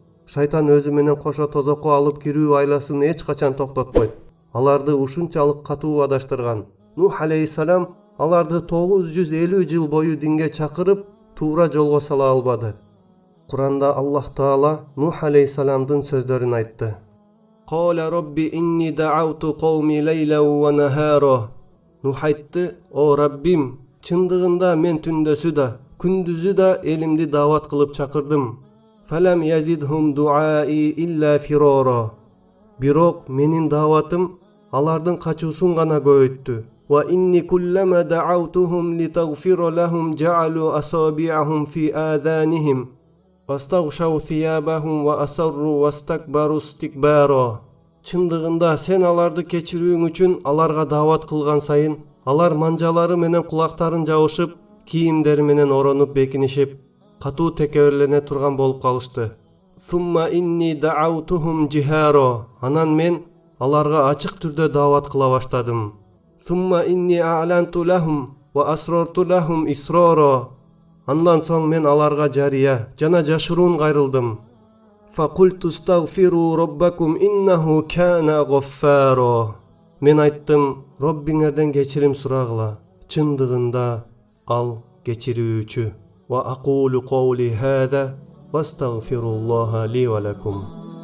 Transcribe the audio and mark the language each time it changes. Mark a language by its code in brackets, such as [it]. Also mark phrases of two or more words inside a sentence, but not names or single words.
[ky] Шайтан өзү менен кошо тозокко алып кирүү айласын эч качан токтотпойт. Аларды ушунчалык катуу адаштырган. Нух алейхиссалам аларды 950 жыл бою динге чакырып, туура жолго сала албады. Куранда Аллах Таала Нух алейхиссаламдын сөздөрүн айтты. [ar] قال رب إني دعوت قومي ليلا ونهارا. [ky] Нух айтты: "О Раббим, чындыгында мен түндөсү да, күндүзү да элимди даават кылып чакырдым. [ar] فلم يزدهم دعائي إلا فرارا. [ky] Бирок менин дааватым алардын качуусун гана көбөйттү. [ar] وإني كلما دعوتهم لتغفر لهم جعلوا أصابعهم في آذانهم. واستغشوا ثيابهم وأصروا واستكبروا استكبارا." [ky] Чындыгында сен аларды кечирүүң үчүн аларга даават кылган сайын, алар манжалары менен кулактарын жабышып, кийимдери менен оронуп бекинишип, катуу текеберлене турган болуп калышты. [ar] ثم إني دعوتهم جهارا. [ky] Анан мен аларга ачык түрдө даават кыла баштадым. [ar] ثم إني أعلنت لهم وأسررت لهم إسرارا. [ky] Андан соң мен аларга жария жана жашыруун кайрылдым. [ar] فقلت استغفروا ربكم إنه كان غفارا. [ky] Мен айттым: Роббиңерден кечирим сурагыла. Чындыгында ал кечирүүчү. [ar] وأقول قولي هذا وأستغفر الله لي ولكم.